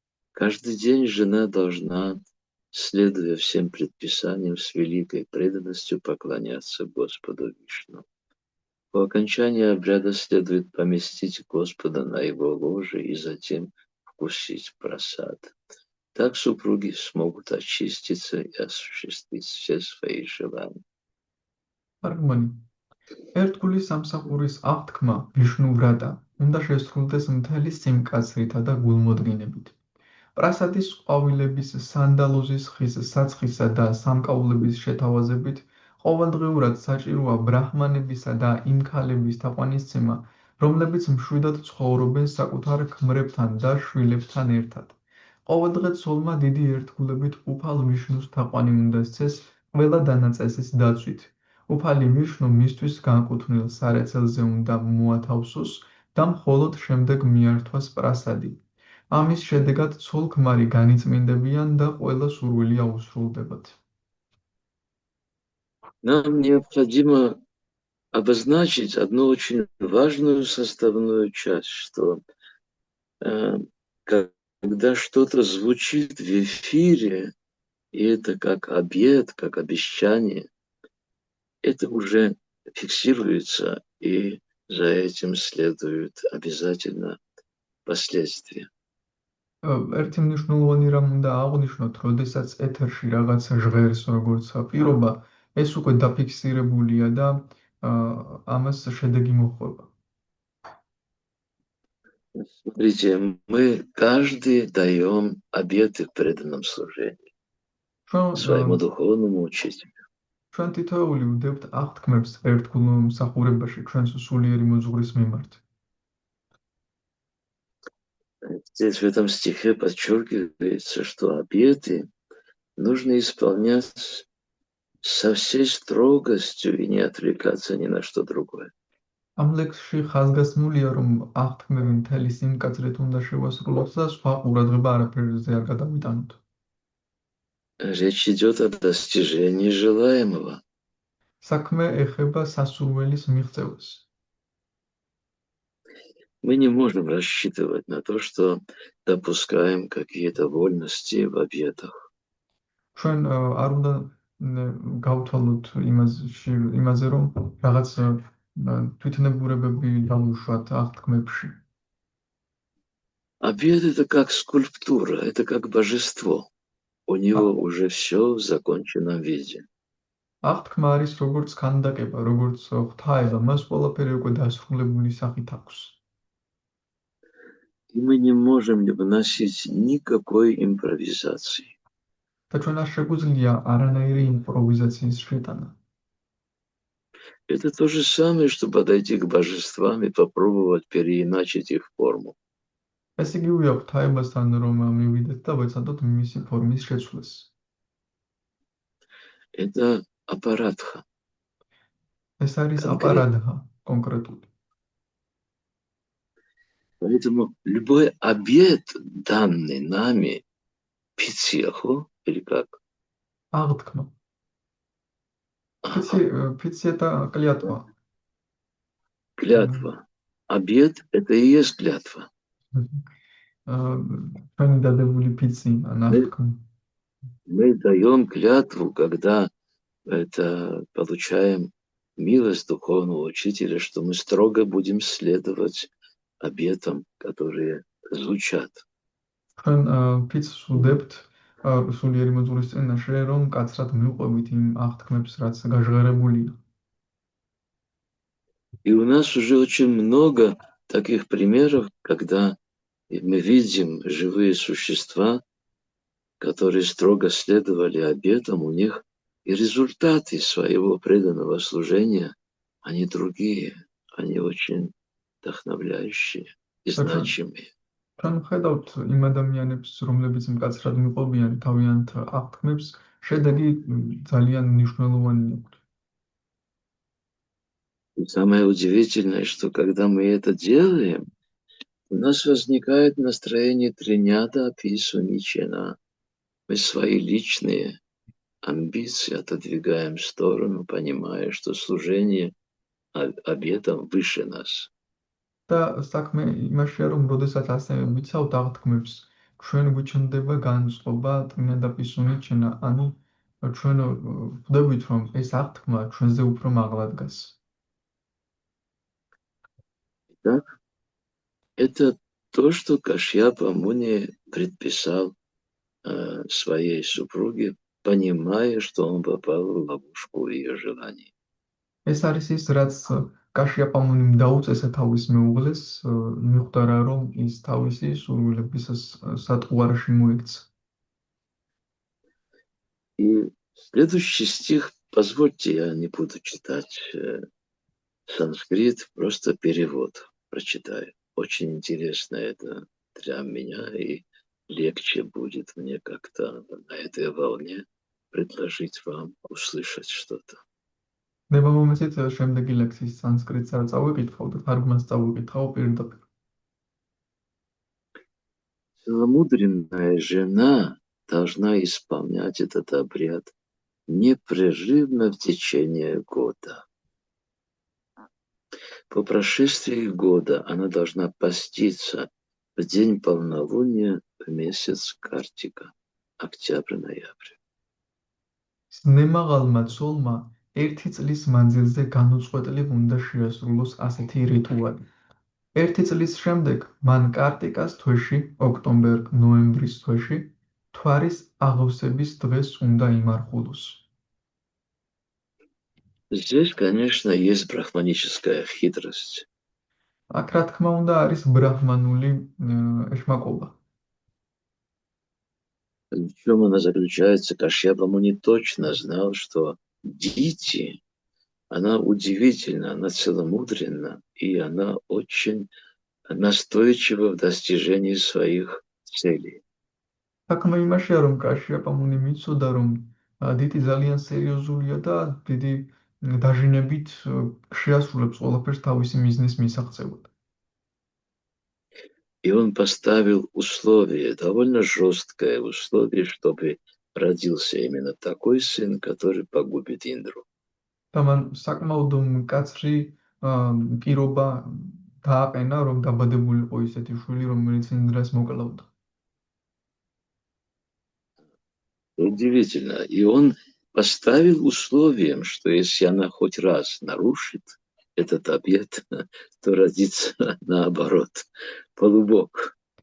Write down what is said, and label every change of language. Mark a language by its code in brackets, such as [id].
[ru] Каждый день жена должна, следуя всем предписаниям, с великой преданностью поклоняться Господу Вишну. По окончании обряда следует поместить Господа на его ложе и затем вкусить прасад. Так супруги смогут очиститься и осуществить все свои желания. [ka] ერთგული სამსახურის აღთქმა ვიშნუვრატა უნდა შესრულდეს მთელი სიმკაცრითა და გულმოდგინებით. პრასადის ყვავილების, სანდალოზის ხის საცხისა და სამკაულების შეთავაზებით ყოველდღიურად საჭიროა ბრაჰმანებისა და იმ ქალების თაყვანისცემა, რომლებიც მშვიდად ცხოვრობენ საკუთარ ქმრებთან და შვილებთან ერთად. ყოველდღე ცოლმა დიდი ერთგულებით უფალ ვიშნუს თაყვანი უნდა სცეს ყველა დანაწესის დაცვით. უფალი ვიშნუ მისთვის განკუთვნილ სარეცელზე უნდა მოათავსოს და მხოლოდ შემდეგ მიართვას პრასადი. ამის შედეგად ცოლ-ქმარი განიწმინდებიან და ყველა სურვილი აუსრულდებათ. [ru] Нам необходимо обозначить одну очень важную составную часть, что когда что-то звучит в эфире, и это как обет, как обещание, это уже фиксируется, и за этим следуют обязательно последствия. [ka] ერთი მნიშვნელოვანი რამ უნდა აღვნიშნოთ, როდესაც ეთერში რაღაცა ჟღერს როგორც პირობა, ეს უკვე დაფიქსირებულია და ამას შედეგი მოჰყვება. [ru] Смотрите, мы каждый даем обеты в преданном служении своему духовному учителю. [ka] ჩვენ თითოეული ვდებთ აღთქმებს ერთგულ მსახურებაში ჩვენს სულიერი მოძღვრის მიმართ. [ru] Здесь в этом стихе подчеркивается, что обеты нужно исполнять со всей строгостью и не отвлекаться ни на что другое. [ka] ამ ლექსში ხაზგასმულია, რომ აღთქმები მთელი სიმკაცრით უნდა შევასრულოთ და სხვა ყურადღება არაფერზე არ გადავიტანოთ. [ru] Речь идет о достижении желаемого. [ka] საქმე ეხება სასურველის მიღწევას. [ru] Мы не можем рассчитывать на то, что допускаем какие-то вольности в обетах. [ka] ჩვენ არ უნდა გავთვალოთ იმაზე, რომ რაღაც თვითნებურებები დავუშვათ აღთქმებში. [ru] Обет — это как скульптура, это как божество. У него уже все в законченном виде. [ka] აღთქმა არის როგორც ქანდაკება, როგორც ღვთაება, მას ყველაფერი უკვე დასრულებული სახით აქვს. [ru] И мы не можем вносить никакой импровизации. [ka] და ჩვენ არ შეგვიძლია არანაირი იმპროვიზაციის შეტანა. [ru] Это то же самое, что подойти к божествам и попробовать переиначить их форму. [ka] ეს იგივე აქვს თაებასთან რომ მივიდეთ და ვეცადოთ მისი ფორმის შეცვლას. [ru] Это аппаратха. [ka] ეს არის [ru] Конкретно. [ka] აპარადჰა კონკრეტული. [ru] Поэтому любой обет, данный нами, пиццеху, или как? [ka] აღთქმა. [ru] Ага. [ka] ფიცი და კლიატვა. [ru] Клятва. Обет – это и есть клятва. [ka] ჩვენი დადებული ფიცი ან აღთქმა. [ru] Мы даем клятву, когда это получаем милость духовного учителя, что мы строго будем следовать обетам, которые звучат. [ka] ჩვენ ფიცს ვუდებთ სულიერი მოძღვრის წინაშე, რომ კაცრად მივყვებით იმ აღთქმებს, რაც გაჟღერებულია. [ru] И у нас уже очень много таких примеров, когда мы видим живые существа, которые строго следовали обетам, у них и результаты своего преданного служения, они другие, они очень вдохновляющие и значимые. [ka] ჩვენ ვხედავთ იმ ადამიანებს, რომლებიც მკაცრად მიყვებიან თავიანთ აღთქმებს, შედეგი ძალიან მნიშვნელოვანი აქვს. [ru] И самое удивительное, что когда мы это делаем, у нас возникает настроение тринята апису ничена. Мы свои личные амбиции отодвигаем в сторону, понимая, что служение обетом выше нас. [ka] და საქმე იმაშია, რომ როდესაც ასე ვიცავთ აღთქმებს, ჩვენ გვიჩნდება განწყობა ტრინადაპისუნიჩენა, ანუ ჩვენ ვხვდებით, რომ ეს აღთქმა ჩვენზე უფრო მაღლა დგას. [ru] Итак, это то, что Кашьяпа Муни предписал своей супруге, понимая, что он попал в ловушку ее желаний. [ka] ეს არის ის, რაც კაშიაპა მუნიმ დაუწესა თავის მეუღლეს, მიხვდა რა, რომ ის თავისი სურვილების სატყუარში მოექცა. [ru] И следующий стих, позвольте, я не буду читать санскрит, просто перевод прочитаю. Очень интересно это для меня, и легче будет мне как-то на этой волне предложить вам услышать что-то. [ka] ნება მომეცით შემდეგი ლექსის სანსკრიტს არ წავიკითხავ და თარგმანს წავიკითხავ პირდაპირ. [ru] Целомудренная жена должна исполнять этот обряд непрерывно в течение года. По прошествии года она должна поститься в день полнолуния в месяц Картика, октябрь-ноябрь. [ka] ნემაღალმა ცოლმა ერთი წლის მანძილზე განუწყვეტლივ უნდა შეასრულოს ასეთი რიტუალი. ერთი წლის შემდეგ მან კარტიკას თვეში, ოქტომბერ-ნოემბრის თვეში, თვარის აღევსების დღეს უნდა იმარხულოს. [ru] Здесь, конечно, есть брахманическая хитрость. [ka] აქ რა თქმა უნდა არის ბრაჰმანული ეშმაკობა. [ru] В чем она заключается? Кашьяпа Муни точно знал, что Дити, она удивительна, она целомудренна, и она очень настойчива в достижении своих целей. [ka] საქმე იმაშია, რომ კაშიაპა მუნი მიცოდა, რომ დიტი ძალიან სერიოზულია და დიდი დაჟინებით შეასრულებს ყველაფერს თავისი მიზნის მისაღწევად. [ru] И он поставил условие, довольно жесткое условие, чтобы родился именно такой сын, который погубит Индру. [ka] და მან საკმაოდ მკაცრი პირობა დააყენა, რომ დაბადებულიყო ისეთი შვილი, რომელიც ინდრას მოკლავდა. [ru] Удивительно. И он поставил условием, что если она хоть раз нарушит этот обет, то родится наоборот, полубог.